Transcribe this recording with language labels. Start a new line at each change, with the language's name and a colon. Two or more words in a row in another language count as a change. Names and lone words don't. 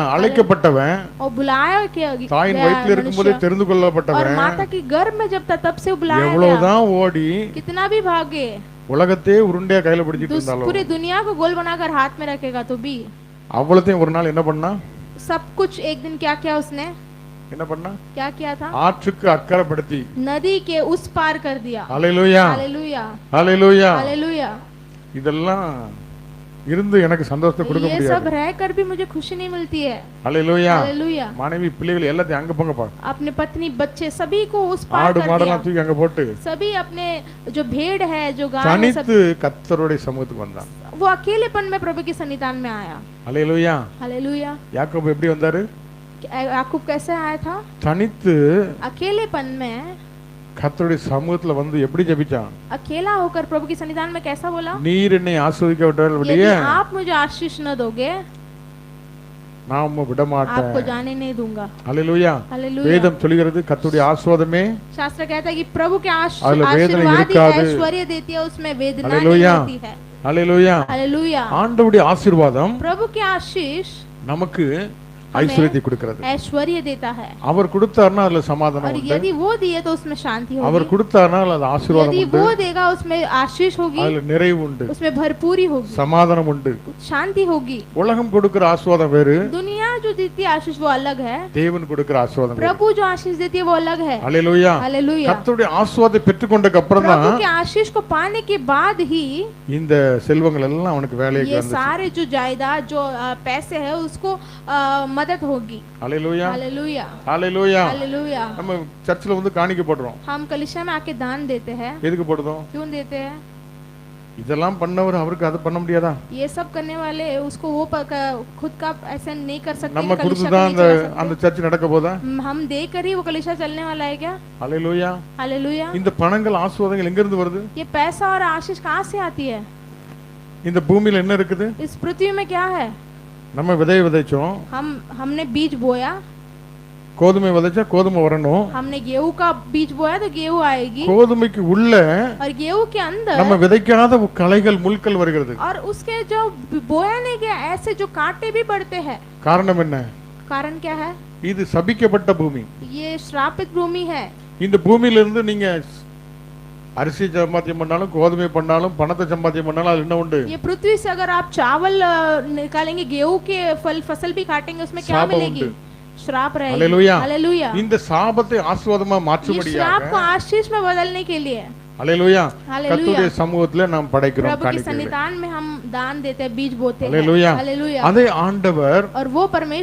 Tamil: அழைக்கப்பட்டவன்,
Hindi: और बुलाया किया
Tamil: தாயின்
Hindi: गया
Tamil: வயிற்றில் இருக்கும்போதே
Hindi: मनुष्य,
Tamil: தெரிந்து
Hindi: और
Tamil: கொள்ளப்பட்டவன்
Hindi: माता की गर्भ में जब था तब से वो बुलाया गया।
Tamil: எவ்வளவுதான் ஓடி
Hindi: कितना भी भागे,
Tamil: உலகத்தையே உருண்டையா கையில பிடிச்சிட்டு இருந்தாலும்
Hindi: पूरी दुनिया को गोल बनाकर हाथ में रखेगा तो भी
Tamil: அவ்வளத்தையும் ஒரு நாள் என்ன பண்ணா?
Hindi: सब कुछ एक दिन क्या किया उसने,
Tamil: என்ன பண்ணா?
Hindi: क्या किया था?
Tamil: ஆற்றுக்கு அக்கறைப்படுத்தி
Hindi: नदी के उस पार कर दिया।
Tamil: ஹல்லேலூயா,
Hindi: हालेलुया,
Tamil: ஹல்லேலூயா.
Hindi: हालेलुया।
Tamil: இதெல்லாம் இருந்து எனக்கு சந்தோஷத்தை கொடுக்க
Hindi: ये
Tamil: முடியாது.
Hindi: सब रहकर भी मुझे खुशी नहीं मिलती है।
Tamil: ஹல்லேலூயா.
Hindi: हालेलुया।
Tamil: மனைவி பிள்ளைகள் எல்லாத்தையும் அங்க போங்கப்பா,
Hindi: अपने पत्नी बच्चे सभी को उस पार
Tamil: ஆடு
Hindi: कर
Tamil: மாடெல்லாம்
Hindi: दिया।
Tamil: தூக்கி அங்க போட்டு
Hindi: सभी अपने जो भेड़ है, जो गाय है, सब
Tamil: தனித்து கர்த்தருடைய சமூகத்துக்கு வந்தான்.
Hindi: वो अकेलेपन में प्रभु के सन्निधान में आया।
Tamil: ஹல்லேலூயா.
Hindi: हालेलुया।
Tamil: யாக்கோபு எப்படி வந்தாரு?
Hindi: याकूब कैसे आया था?
Tamil: தனித்து
Hindi: अकेलेपन में
Tamil: கர்த்தருடைய சமூகத்துல வந்து எப்படி ஜெபிச்சான்?
Hindi: अकेला होकर प्रभु के सन्निधान में कैसा बोला,
Tamil: நீர் என்னை ஆசீர்வதிக்க
Hindi: यदि
Tamil: விட்டபடியே
Hindi: आप मुझे आशीष न दोगे
Tamil: நான் உம்மை விட மாட்டேன்.
Hindi: आपको जाने नहीं दूंगा।
Tamil: ஹல்லேலூயா.
Hindi: हालेलुया।
Tamil: வேதம் சொல்கிறது கர்த்தருடைய ஆசீர்வாதமே
Hindi: शास्त्र कहता है कि प्रभु के
Tamil: அதுல வேதனை
Hindi: आशीर्वाद ही
Tamil: இருக்காது.
Hindi: ऐश्वर्य देती है, उसमें वेदना नहीं हालेलुया। होती है।
Tamil: ஹல்லேலூயா.
Hindi: हालेलुया।
Tamil: ஆண்டவருடைய ஆசீர்வாதம்
Hindi: प्रभु के आशीष
Tamil: நமக்கு ஐஸ்வர்யத்தை கொடுக்கிறது.
Hindi: ऐश्वर्य देता है,
Tamil: அவர் கொடுத்தார்னா அதுல சமாதானம்
Hindi: और
Tamil: உண்டு.
Hindi: यदि वो दिए तो उसमें शांति
Tamil: அவர்
Hindi: होगी,
Tamil: கொடுத்தார்னா அது ஆசீர்வாதம்
Hindi: यदि
Tamil: உண்டு.
Hindi: वो देगा उसमें आशीष होगी,
Tamil: அதுல நிறைவு உண்டு,
Hindi: उसमें भरपूरी होगी,
Tamil: சமாதானம் உண்டு.
Hindi: शांति होगी।
Tamil: உலகம் கொடுக்கிற ஆசீர்வாதம் வேறு,
Hindi: दुनिया जो देती है आशीष वो अलग है,
Tamil: தேவன் கொடுக்கிற ஆசீர்வாதம் வேறு.
Hindi: प्रभु जो आशीष देती है वो अलग है।
Tamil: ஹல்லேலூயா.
Hindi: हालेलुया।
Tamil: கர்த்தருடைய ஆசீர்வாதத்தை பெற்றுக்கொண்டதுக்கு அப்புறம்
Hindi: प्रभु
Tamil: தான்
Hindi: के आशीष को पाने के बाद ही
Tamil: இந்த செல்வங்கள் எல்லாம் அவனுக்கு வேலைக்கு
Hindi: ये
Tamil: வந்துச்சு.
Hindi: सारे जो जायदाद, जो पैसे है, उसको मदद होगी।
Tamil: ஹல்லேலூயா.
Hindi: हालेलुया,
Tamil: ஹல்லேலூயா.
Hindi: हालेलुया।
Tamil: நம்ம சர்ச்சில் வந்து காணிக்கை போடுறோம்.
Hindi: हम कलीसिया में आके दान देते हैं,
Tamil: எதுக்கு போடுறோம்?
Hindi: क्यों देते हैं?
Tamil: இதெல்லாம் பண்ணவர் அவருக்கு அது பண்ண முடியாதா?
Hindi: ये सब करने वाले उसको वो खुद का ऐसा नहीं कर सकते,
Tamil: நம்ம
Hindi: कलीसिया
Tamil: கொடுத்து
Hindi: को
Tamil: தான்
Hindi: नहीं
Tamil: அந்த
Hindi: चला सकते।
Tamil: அந்த சர்ச் நடக்க போதா?
Hindi: हम देकर ही वो कलीसिया चलने वाला है क्या?
Tamil: ஹல்லேலூயா.
Hindi: हालेलुया।
Tamil: இந்த பணங்கள் ஆசீர்வாதங்கள் எங்க இருந்து வருது?
Hindi: ये पैसा और आशीष कहाँ से आती है?
Tamil: இந்த பூமியில என்ன இருக்குது?
Hindi: इस पृथ्वी में क्या है?
Tamil: நம்ம விதையை விதைச்சோம்.
Hindi: हमने बीज बोया,
Tamil: கோதுமை விதைச்சா கோதுமை வரணும்.
Hindi: हमने गेहूं का बीज बोया तो गेहूं आएगी,
Tamil: கோதுமைக்கு உள்ள
Hindi: और गेहूं के अंदर
Tamil: நம்ம விதைக்காத களைகள் முள்கள் வருகிறது.
Hindi: और उसके जो बोया नहीं गया ऐसे जो कांटे भी पड़ते हैं।
Tamil: காரணம் என்ன?
Hindi: कारण क्या है?
Tamil: இது சபிக்கப்பட்ட பூமி.
Hindi: ये श्रापित भूमि है।
Tamil: இந்த பூமியில இருந்து நீங்க அரிசி சம்பாத்தியம் பண்ணாலும் கோதுமை பண்ணாலும் பணத்தை சம்பாத்தியம் பண்ணாலும் அது என்ன உண்டு?
Hindi: ये पृथ्वी से अगर आप चावल निकालेंगे, गेहूं के फसल भी काटेंगे, उसमें क्या शाप मिलेगी?
Tamil: उंटु।
Hindi: श्राप रहेगी। हालेलुया। हालेलुया।
Tamil: இந்த சாபத்தை ஆசீர்வாதமா
Hindi: ये
Tamil: மாற்றும்படியாக
Hindi: श्राप को आशीष में बदलने के लिए
Tamil: ஹல்லேலூயா
Hindi: हालेलुया।
Tamil: கர்த்தருடைய சமூகத்துல நாம் படைக்கிறோம்
Hindi: प्रभु के
Tamil: காணிக்கைகளை.
Hindi: सन्निधान में हम दान देते हैं, बीज बोते हैं। हालेलुया। हालेलुया।
Tamil: அதே ஆண்டவர்
Hindi: और वो परमेश्वर